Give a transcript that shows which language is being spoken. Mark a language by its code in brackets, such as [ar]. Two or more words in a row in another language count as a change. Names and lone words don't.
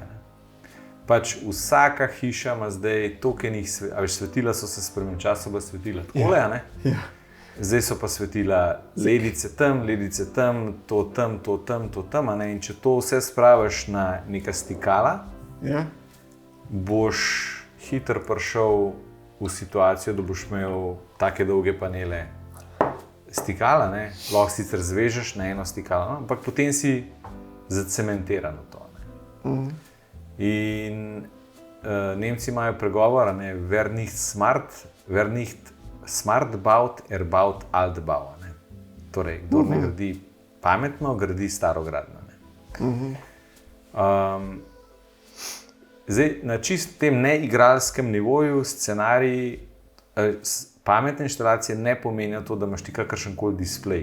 [sl] Pač vsaka hiša ima zdaj tokenih svetila, so se spremenili, čas so bila svetila takole, zdaj so pa svetila ledice tam, to tam, in če to vse spraviš na neka stikala, boš hitro prišel v situacijo, da boš imel take dolge panele stikala, lahko sicer zvežeš na eno stikalo, ampak potem si zacementiran v to. In Nemci imajo pregovor, [de] wer nicht smart baut, baut alt bau. [sl] Torej, kdor ne gradi pametno, gradi starogradno. Zdaj, na čist tem neigralskem nivoju scenariji pametne inštalacije ne pomenijo to, da imaš ti kakršenkoli displej.